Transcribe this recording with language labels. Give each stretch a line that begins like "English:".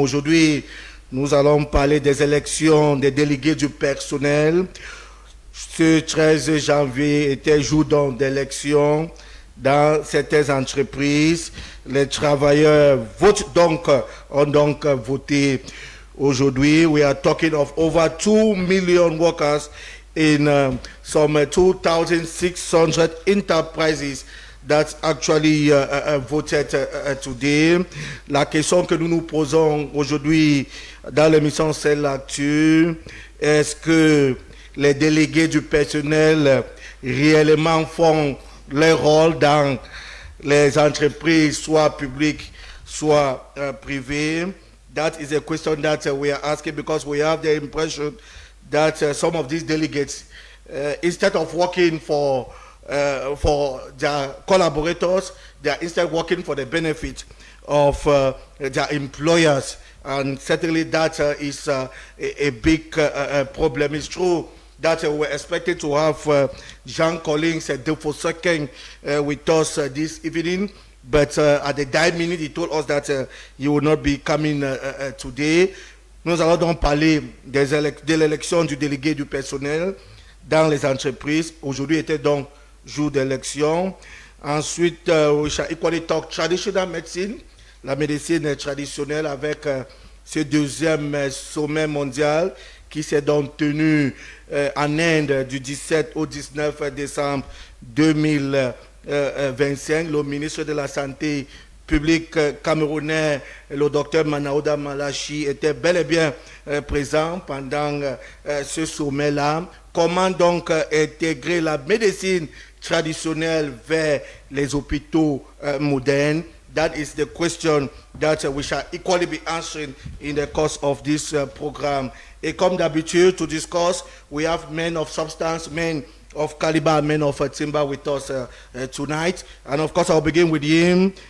French: Aujourd'hui, nous allons parler des élections des délégués du personnel. Ce 13 janvier était jour d'élection dans certaines entreprises. Les travailleurs ont donc voté aujourd'hui.
English: We are talking of over 2 million workers in some 2,600 enterprises that actually voted today.
French: La question que nous nous posons aujourd'hui dans l'émission C'est l'actu, est-ce que les délégués du personnel réellement font leur rôle dans les entreprises, soit publiques, soit privées?
English: That is a question that we are asking because we have the impression that some of these delegates, instead of working for their collaborators, they are instead working for the benefit of their employers. And certainly that is a big problem. It's true that we're expected to have Jean Collins Defoe with us this evening, but at the dying minute, he told us that he will not be coming today.
French: Nous allons donc parler de l'élection du délégué du personnel dans les entreprises. Aujourd'hui était donc jour d'élection. Ensuite,
English: we shall equally talk traditional medicine,
French: la médecine traditionnelle avec ce deuxième sommet mondial qui s'est donc tenu en Inde du 17 au 19 décembre 2025. Le ministre de la Santé publique camerounais, le docteur Manaouda Malachi, était bel et bien présent pendant ce sommet-là. Comment donc intégrer la médecine traditionnelle vers les hôpitaux modernes?
English: That is the question that we shall equally be answering in the course of this program.
French: Et comme d'habitude,
English: to discuss, we have men of substance, men of caliber, men of timber with us tonight. And of course, I'll begin with him.